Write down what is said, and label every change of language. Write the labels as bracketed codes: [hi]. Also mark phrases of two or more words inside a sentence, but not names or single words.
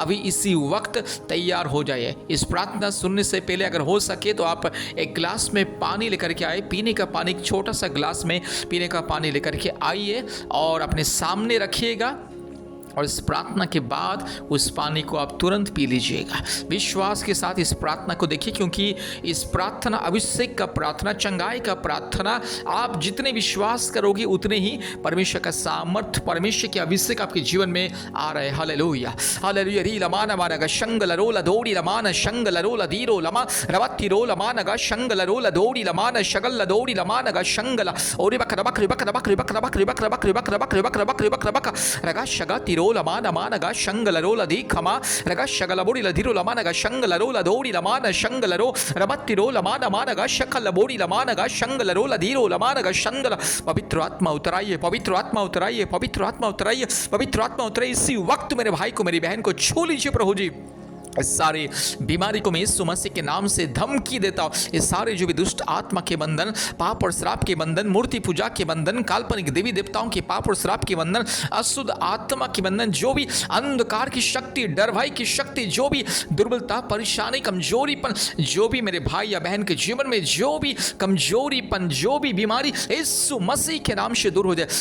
[hi] अभी इसी वक्त तैयार हो जाइए। इस प्रार्थना सुनने से पहले अगर हो सके तो आप एक गिलास में पानी लेकर के आए, पीने का पानी, एक छोटा सा गिलास में पीने का पानी लेकर के आइए और अपने सामने रखिएगा और इस प्रार्थना के बाद उस पानी को आप तुरंत पी लीजिएगा। विश्वास के साथ इस प्रार्थना को देखिए, क्योंकि इस प्रार्थना अभिषेक का प्रार्थना, चंगाई का प्रार्थना, आप जितने विश्वास करोगे उतने ही परमेश्वर का सामर्थ्य, परमेश्वर के अभिषेक आपके जीवन में आ रहे। हालेलुया हालेलुया। री लमाना मानगा शंगल रोला दौड़ी लमाना शंगल रोला धीरो लमा रवत्ति रो लमानगा शंगल रोला दौड़ी लमाना शगल दौड़ी लमानगा शंगल और बक रबक रबक रबक रबक रबक रबक रबक रबक रबक रबक रबक रबक रबक रगा शगा तिरो लमाना मानगा शंगल रोला दी खमा रगा शगल बोड़ी लधिरो लमानगा शंगल रोला दौड़ी लमाना शंगल रो रबत्ति रो लमाना मानगा शकल बोड़ी लमानगा शंगल रोला धीरो लमानगा शंगल। पवित्र आत्मा उतराइए, पवित्र आत्मा उतराइए, पवित्र आत्मा उतराइए, पवित्र आत्मा उतराइए। इसी वक्त मेरे भाई को, मेरी बहन को छू लीजिए प्रभु जी। इस सारे बीमारी को मैं यीशु मसीह के नाम से धमकी देता हूँ। इस सारे जो भी दुष्ट आत्मा के बंधन, पाप और श्राप के बंधन, मूर्ति पूजा के बंधन, काल्पनिक देवी देवताओं के पाप और श्राप के बंधन, अशुद्ध आत्मा के बंधन, जो भी अंधकार की शक्ति, डर भय की शक्ति, जो भी दुर्बलता, परेशानी, कमजोरीपन, जो भी मेरे भाई या बहन के जीवन में जो भी कमजोरीपन, जो भी बीमारी, यीशु मसीह के नाम से दूर हो जाए।